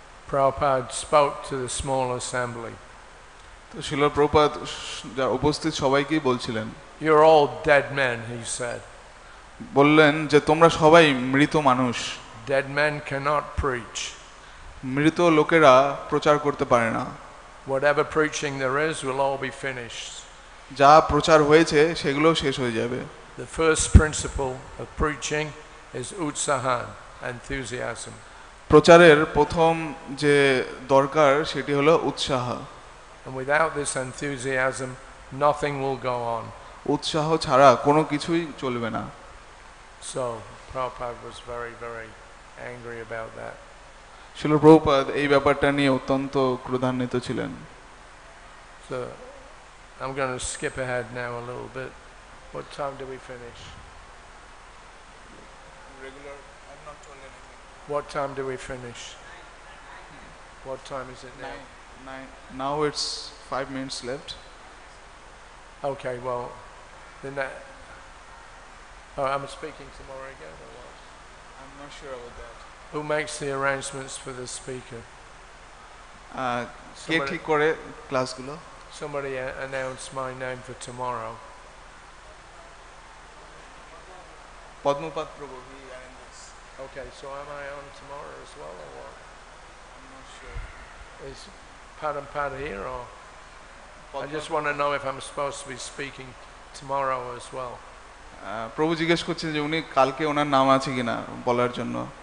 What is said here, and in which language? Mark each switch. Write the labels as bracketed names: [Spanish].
[English] Prabhupada spoke to the small assembly. [Bangla] তো শিল প্রভুপাদ উপস্থিত সবাইকেই বলছিলেন, [English] You're all dead men, he said. [Bangla] বললেন যে তোমরা সবাই মৃত মানুষ, [English] Dead men cannot preach. [Bangla] মৃত লোকেরা প্রচার করতে পারে না। [English] Whatever preaching there is will all be finished. [Bangla] যা প্রচার হয়েছে সেগুলো শেষ হয়ে যাবে। [English] The first principle of preaching is utsahan, enthusiasm. [Bangla] প্রচারের প্রথম যে দরকার সেটি হলো উৎসাহ, [English] And without this enthusiasm, nothing will go on. [Bangla] উৎসাহ ছাড়া কোনো কিছুই চলবে না। [English] So Prabhupada was very, very angry about that. [Bangla] শিল প্রভুপাদ এই ব্যাপারটা নিয়ে অত্যন্ত ক্রোধান্বিত ছিলেন। [English] So I'm going to skip ahead now a little bit. What time do we finish? Regular, I'm not told anything. What time do we finish? What time is it now? Now it's 5 minutes left. Okay, well, then that. Oh, I'm speaking tomorrow again, or what? I'm not sure about that. Who makes the arrangements for the speaker? [Bangla] কে ঠিক করে ক্লাসগুলো? [English] Somebody announce my name for tomorrow. Padmapada Prabhu, he arranges. Okay, so am I on tomorrow as well, or what? I'm not sure. Is Padampad here, or? I just want to know if I'm supposed to be speaking tomorrow as well. [Bangla] প্রভু জিজ্ঞেস করছেন যে উনি কালকে ওনার নাম আছে কিনা বলার জন্য।